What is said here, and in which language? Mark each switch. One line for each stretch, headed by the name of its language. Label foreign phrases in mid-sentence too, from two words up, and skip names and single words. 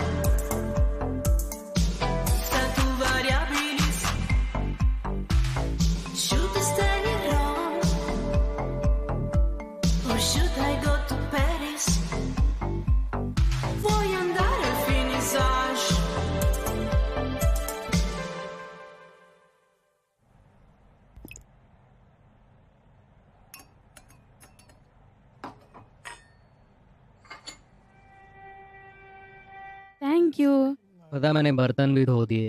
Latin: statu variabilis,
English: should I stay in Rome or should I go to Paris?
Italian: Vuoi andare al finissage?
English: thank you.
Hindi: पता है, मैंने बर्तन भी धो दिए।